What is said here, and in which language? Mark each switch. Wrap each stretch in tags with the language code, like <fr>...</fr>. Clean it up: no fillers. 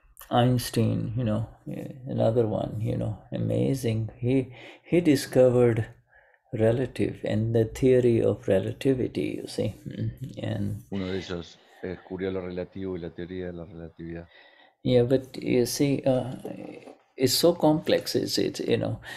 <en>Einstein, you know, another one, you know, amazing. He discovered relative and the theory of relativity, you see. And</en> <es>uno de ellos descubrió lo relativo y la teoría de la relatividad.</es> <en>Yeah, but you see, it's so complex, you know.</en>